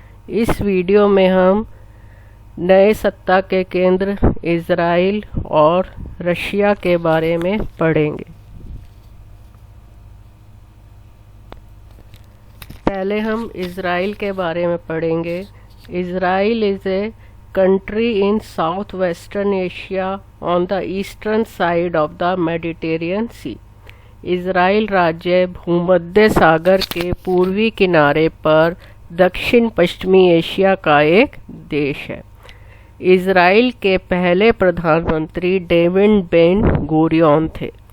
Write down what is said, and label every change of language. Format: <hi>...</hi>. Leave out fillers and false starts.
<hi>इस वीडियो में हम नए सत्ता के केंद्र इज़राइल और रशिया के बारे में पढ़ेंगे। पहले हम इज़राइल के बारे में पढ़ेंगे।</hi> <en>Israel is a country in southwestern Asia on the eastern side of the Mediterranean Sea।</en> <hi>Israel राज्य भूमध्य सागर के पूर्वी किनारे पर दक्षिण पश्चिमी एशिया का एक देश है। इज़राइल के पहले प्रधानमंत्री डेविड बेन गुरियन थे।</hi>